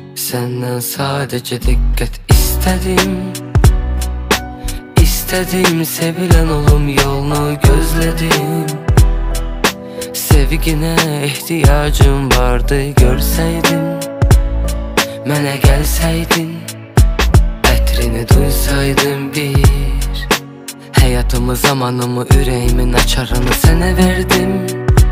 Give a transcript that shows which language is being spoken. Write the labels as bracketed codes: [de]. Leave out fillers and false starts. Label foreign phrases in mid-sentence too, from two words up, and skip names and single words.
[tr] senden sadece dikkat istedim. İstedim sevilen olum yolunu gözledim. Sevgine ihtiyacım vardı görseydin, [az] mənə gəlsəydin, ətrini duysaydım bir. Həyatımı, zamanımı, ürəyimin açarını sənə verdim.